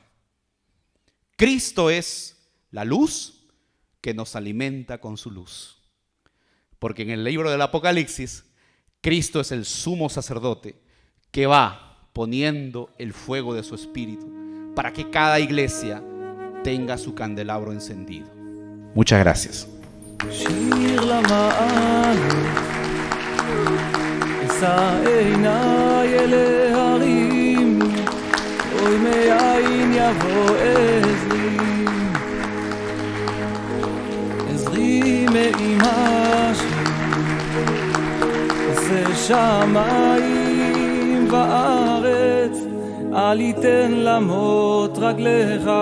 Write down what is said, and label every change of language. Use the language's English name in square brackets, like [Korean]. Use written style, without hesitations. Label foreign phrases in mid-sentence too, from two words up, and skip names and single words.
[Spanish] Cristo es la luz que nos alimenta con su luz. Porque en el libro del Apocalipsis, Cristo es el sumo sacerdote que va poniendo el fuego de su espíritu para que cada iglesia tenga su candelabro encendido. Muchas gracias. [Hebrew] שיר למעלות, אשא עיניי אל ההרים, אוי מאין יבוא עזרי, עזרי מאימא עושה שמיים וארץ, אל יתן למות רגליך,